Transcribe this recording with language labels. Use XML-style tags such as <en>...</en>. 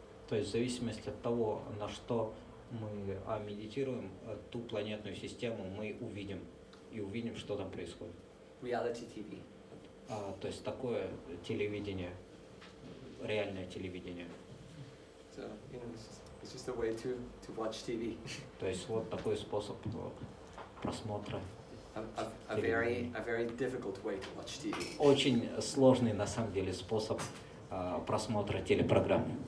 <ru>То есть в зависимости от того, на что мы медитируем, ту планетную систему мы увидим, что там происходит.</ru> <en>Reality TV.</en> <ru>То есть такое телевидение, реальное телевидение.</ru> <en>So, it's just a way to watch TV.</en> <ru>То есть вот такой способ просмотра.</ru> <en>A very difficult way to watch TV.</en> <ru>Очень сложный на самом деле способ просмотра телепрограмм.</ru>